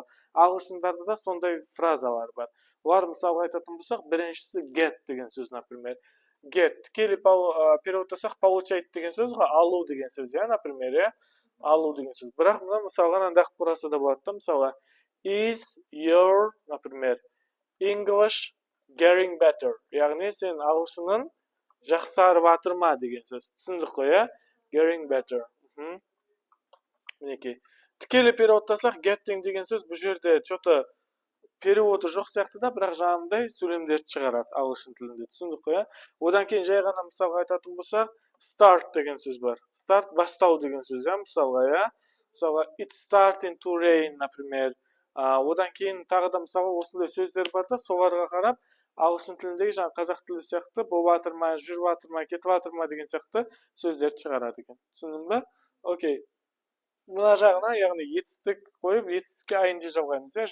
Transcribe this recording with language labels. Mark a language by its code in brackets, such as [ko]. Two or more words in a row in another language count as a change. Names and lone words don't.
[kk] Ағылшындарда да сондай фразалар бар. Олар мысалға айтатын болсақ, біріншісі get деген сөз, например. Get, тікелей переводтасақ, получать деген сөз ғой, алу деген сөз, иә, например, иә, алу деген сөз. Бірақ мына мысалға андақ бұрасы да болады да, мысалға, [en] is your, например, English getting better. [kk] Яғни сен ағылшының жақсарып жатырма деген сөз. Түсіндік қой, иә? [en] Getting better. [kk] Мінекей. Тікелей переводтасақ, getting деген сөз бұл жерде [ru] что-то переводы [kk] жоқ сияқты да, бірақ жанындай сөйлемдерді шығарады ағылшын тілінде. Түсіндік қой, иә? Одан кейін жай ғана мысалға айтатын болсақ, start деген сөз бар. Start бастау деген сөз, иә, мысалға, иә? Мысалға, [en] it's starting to rain, [kk] например. Одан кейін тағы да мысалға осындай сөздер бар да, соларға қарап ағылшын тіліндегі жаңа қазақ тілі сияқты болып жатыр ма, жүріп жатыр ма, кетіп жатыр ма деген сияқты сөздерді шығарады екен. Түсіндің бе? Окей. Мына жағына, яғни етістік қойып, етістікке ing жалғаймыз, иә?